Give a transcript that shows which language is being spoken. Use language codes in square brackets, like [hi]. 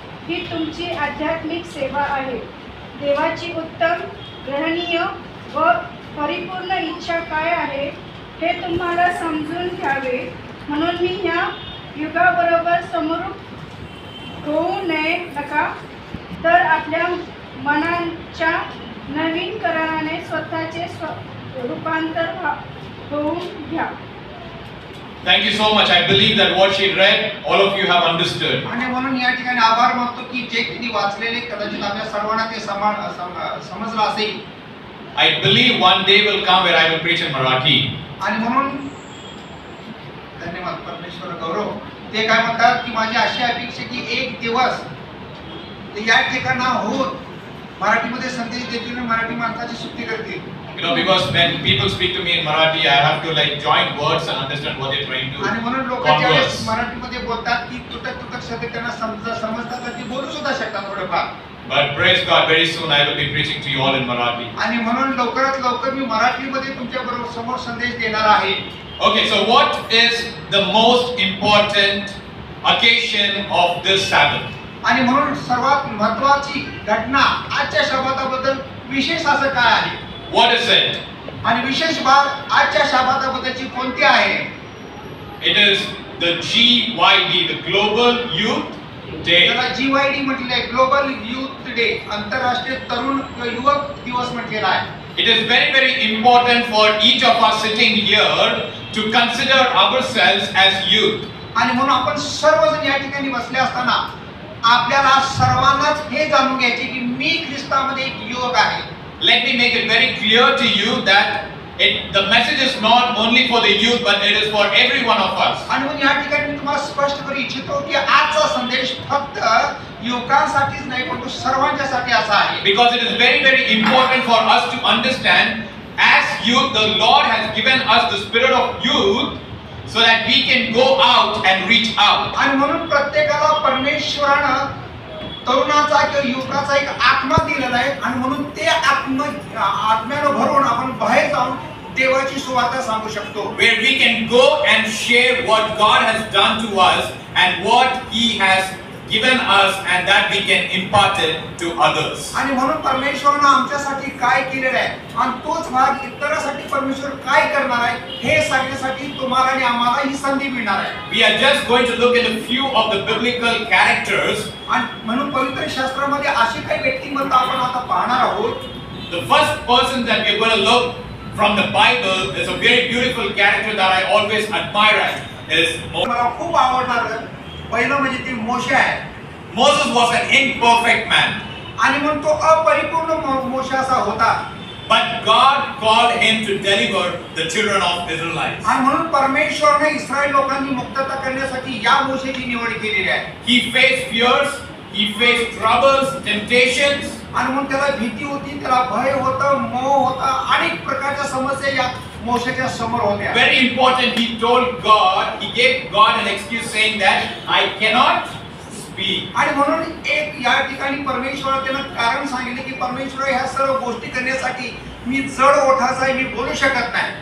[mr] ही तुमची आध्यात्मिक सेवा आहे. देवाची उत्तम, ग्रहणीय व परिपूर्ण इच्छा काय आहे हे तुम्हाला समजून घ्यावे. म्हणून मी ह्या युगाबरोबर समरूप होऊ नका, तर आपल्या मनाच्या नवीनीकरणाने स्वतःचे रूपांतर होऊन घ्या. [en] Thank you so much. I believe that what she read, all of you have understood. [mr] आणि म्हणून या ठिकाणी आभार मानतो की जे किती वाचलेले कदाचित आपल्या सर्वांना ते समजलं असेल. [en] I believe one day will come where I will preach in Marathi. [mr] आणि म्हणून धन्यवाद परमेश्वर गौरव. ते काय म्हणतात की माझी अशी अपेक्षा की एक दिवस ते या ठिकाणाहून मराठीमध्ये संदेश देतील आणि मराठी माणसाची सुट्टी करतील. [en] Because when people speak to me in Marathi, I have to join words and understand what they're trying to [mr] आणि म्हणून लोक [en] converse. [mr] ज्यावेळेस मराठीमध्ये बोलतात की तुटक शब्द त्यांना समजतात तर ती बोलू सुद्धा शकतात थोडेफार. [en] But praise God, very soon I will be preaching to you all in Marathi. [mr] आणि म्हणून लवकरात लवकर मी मराठीमध्ये तुमच्या बरोबर समोर संदेश देणार आहे. [en] Okay, so what is the most important occasion of this Sabbath? [mr] आणि म्हणून सर्वात महत्त्वाची घटना आजच्या शब्दाबद्दल विशेष असं काय आहे? [en] What is it? [mr] आणि विशेष बाब आजच्या शब्दाबद्दलची कोणती आहे? [en] It is the GYD, the Global Youth Day. [mr] त्याला GYD म्हटलेलं आहे, ग्लोबल यूथ डे, आंतरराष्ट्रीय तरुण युवक दिवस म्हटलेला आहे. [en] It is very, very important for each of us sitting here to consider ourselves as youth. [mr] आणि म्हणून आपण सर्वजण या ठिकाणी बसले असताना आपल्याला सर्वांनाच हे जाणून घ्यायचे की मी ख्रिस्तामध्ये एक युवक आहे. [en] Let me make it very clear to you that the message is not only for the youth, but it is for every one of us. [mr] आणि म्हणून या ठिकाणी मी तुम्हाला स्पष्ट करू इच्छितो की आजचा संदेश फक्त युवकांसाठीच नाही पण तो सर्वांच्यासाठी असा आहे. [en] Because it is very, very important for us to understand, as youth, the Lord has given us the spirit of youth, so that we can go out and reach out. [mr] आणि म्हणून प्रत्येकाला परमेश्वरानं तरुणाचा किंवा युवकाचा एक आत्मा दिलेला आहे आणि म्हणून ते आत्म्यानं भरून आपण बाहेर जाऊन देवाची सुवार्ता सांगू शकतो. [en] Where we can go and share what God has done to us and what He has given us, and that we can impart it to others. [mr] आणि म्हणून परमेश्वरानं आमच्यासाठी काय केलेलं आहे आणि तोच भाग इतरांसाठी परमेश्वर काय करणार आहे हे सांगण्यासाठी तुम्हाला आणि आम्हाला ही संधी मिळणार आहे. [en] We are just going to look at a few of the biblical characters. [mr] आणि म्हणून पवित्र शास्त्रामध्ये अशी काही व्यक्तिमत्व आपण आता पाहणार आहोत. [en] The first person that we are going to look from the Bible is a very beautiful character that I always admire. Is [mr] मला खूप आवडणार पहिलं म्हणजे ते मोशे आहे. [en] Moses was an imperfect man. [mr] आणि म्हणून तो अपरिपूर्ण मोशे असा होता. [en] But God called him to deliver the children of Israelites. [mr] आणि म्हणून परमेश्वराने इस्रायल लोकांनी मुक्तता करण्यासाठी या मोशेची निवड केलेली आहे. [en] He faced fears, he faced troubles, temptations. [mr] आणि म्हणून त्याला भीती होती, त्याला भय होता, मोह होता, अनेक प्रकारच्या समस्या या मोशेच्या समोर होत्या. [en] Very important, he told God, he gave God an excuse saying that I cannot speak. [mr] आणि म्हणून एक या ठिकाणी परमेश्वराने त्याला कारण सांगितले की परमेश्वर ह्या सर्व गोष्टी करण्यासाठी मी जड ओठाचा आहे, मी बोलू शकत नाही.